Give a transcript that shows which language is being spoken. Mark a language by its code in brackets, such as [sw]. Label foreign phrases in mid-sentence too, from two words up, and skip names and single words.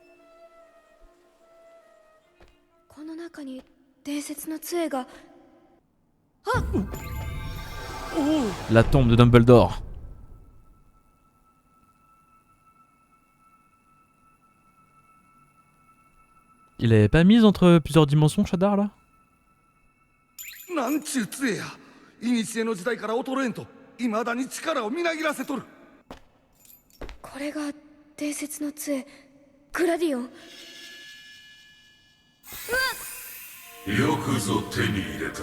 [fr] La tombe de Dumbledore. Il l'avait pas mise entre plusieurs dimensions, Shadar, là? [ja] なんちゅう杖や古の時代から衰えんと未だに力をみなぎらせとるこれが伝説の杖グラディオン。よくぞ手に入れた。